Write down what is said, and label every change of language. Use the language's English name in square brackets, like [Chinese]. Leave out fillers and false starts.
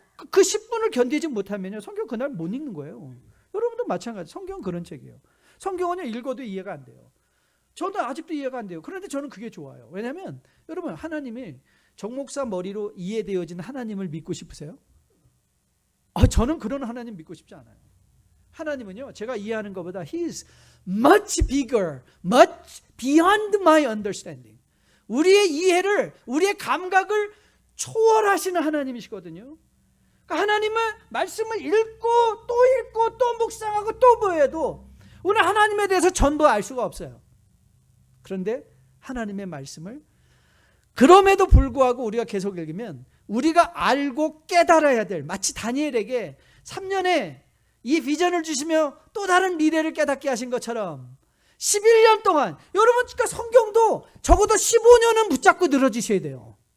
[Korean] 그 10분을 견디지 못하면요 성경 그날 못 읽는 거예요. 여러분도 마찬가지. 성경은 그런 책이에요. 성경은 읽어도 이해가 안 돼요. 저도 아직도 이해가 안 돼요. 그런데 저는 그게 좋아요. 왜냐하면 여러분 하나님이 정목사 머리로 이해되어진 하나님을 믿고 싶으세요? 저는 그런 하나님 믿고 싶지 않아요. 하나님은요 제가 이해하는 것보다 [English] He is much bigger, much beyond my understanding. [Korean] 우리의 이해를, 우리의 감각을 초월하시는 하나님이시거든요. 그러니까 하나님은 말씀을 읽고 또 묵상하고 또 보여도 우리는 하나님에 대해서 전부 알 수가 없어요. 그런데 하나님의 말씀을 그럼에도 불구하고 우리가 계속 읽으면 우리가 알고 깨달아야 될, 마치 다니엘에게 3년에 이 비전을 주시며 또 다른 미래를 깨닫게 하신 것처럼 11년 동안, 여러분 그러니까 성경도 적어도 15년은 붙잡고 늘어지셔야 돼요.